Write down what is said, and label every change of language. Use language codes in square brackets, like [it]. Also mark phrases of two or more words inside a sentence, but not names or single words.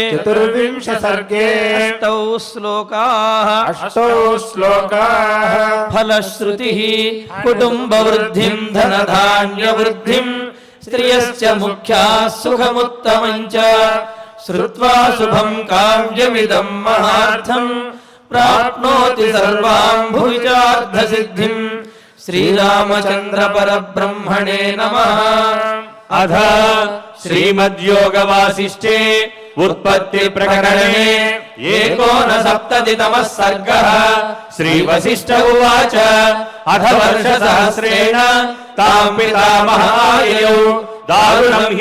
[sa] అష్టౌ శ్లోకాః ఫలశ్రుతిః కుటుంబ వృద్ధిం ధనధాన్య వృద్ధిం స్త్రియస్య ముఖ్యాః సుఖముత్తమం చ శ్రుత్వా శుభం కావ్యమిదం మహార్థం ప్రాప్నోతి సర్వాం భువిచార్థసిద్ధిం. శ్రీరామచంద్ర పరబ్రహ్మణే నమః. अथ श्रीमद्योगवासिष्ठे उत्पत्ति प्रकरणे 69तमः सर्गः। श्रीवसिष्ठ उवाच अथ वर्षसहस्रेण तां पितामहाययौ दारुणं हि